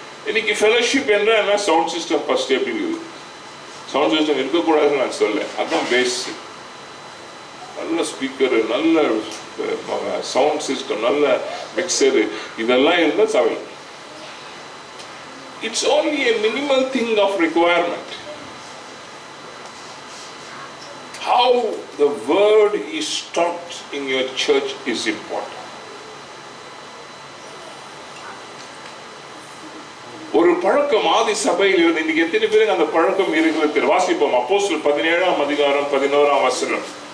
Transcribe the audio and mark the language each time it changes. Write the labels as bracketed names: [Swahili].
[Tamil] இன்னைக்கு ஃபெலோஷிப் என்ற sound system first எப்படி இருக்குது? சவுண்ட் சிஸ்டம் இருக்கக்கூடாதுன்னு நான் சொல்ல, அதுதான் பேசிக். நல்ல ஸ்பீக்கரு, நல்ல சவுண்ட் சிஸ்டம், நல்ல மிக்சரு, இதெல்லாம் இருந்தால் சபை. [English] It's only a minimal thing of requirement. How the word is taught in your church is important. [Tamil] ஒரு பழக்கம் ஆதி சபையில் இருந்து இன்னைக்கு எத்தனை பேருக்கு அந்த பழக்கம் இருக்கிறது? வாசிப்போம். அப்போஸ்தலர் 17ஆம் அதிகாரம் 11ஆம் வசனம்.